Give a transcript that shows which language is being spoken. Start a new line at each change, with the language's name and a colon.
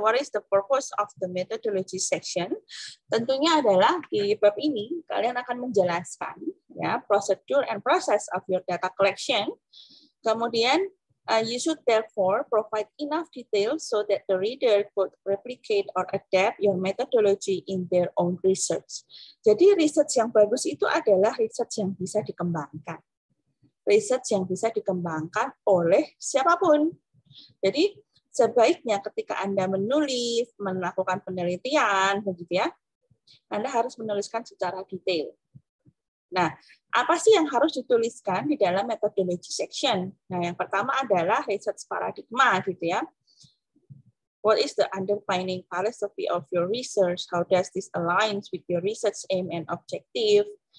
English: What is the purpose of the methodology section?
Indonesian: Tentunya adalah di bab ini kalian akan menjelaskan ya
English: procedure and process of your data collection. Kemudian you should therefore provide enough detail so that the reader could replicate or adapt your methodology in their own research.
Indonesian: Jadi research yang bagus itu adalah research yang bisa dikembangkan. Research yang bisa dikembangkan oleh siapapun. Jadi sebaiknya ketika Anda menulis, melakukan penelitian, begitu ya, Anda harus menuliskan secara detail. Nah, apa sih yang harus dituliskan di dalam methodology section? Nah, yang pertama adalah research paradigma, gitu ya.
English: What is the underpinning philosophy of your research? How does this align with your research aim and objective?